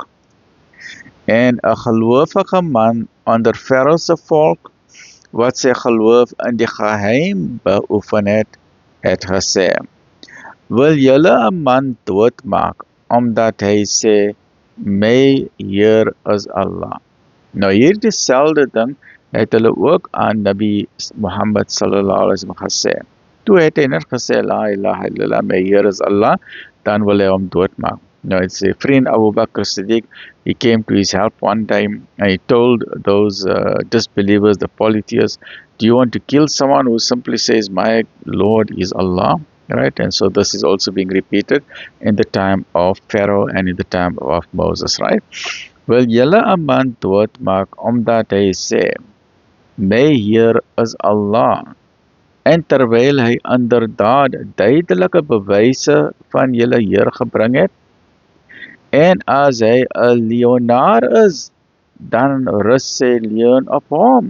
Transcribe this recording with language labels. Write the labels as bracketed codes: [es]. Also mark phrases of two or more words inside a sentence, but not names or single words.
[af] En 'n gelowige man onder Farao se volk, wat sy geloof in die geheim beoefen het gesê, wil julle 'n man doodmaak, omdat hy sê, my Heer is Allah. Nou hierdie selfde ding het hulle ook aan Nabi Muhammad [ar] sallallahu alaihi wasallam [af] gesê. Toe het hy net gesê, [ar] la ilaha illallah, [af] my Heer is Allah, dan wil hy hom doodmaak. [en] Now it's a friend Abu Bakr Siddiq, he came to his help one time and he told those disbelievers, the polytheists, do you want to kill someone who simply says, my Lord is Allah? Right? And so this is also being repeated in the time of Pharaoh and in the time of Moses, right? [af] Wil julle 'n man doodmaak omdat hy sê, my Heer is Allah? En terwyl hy inderdaad duidelike bewyse van julle Heer gebring het, en as hy 'n leienaar is, dan rus sy leuen op hom.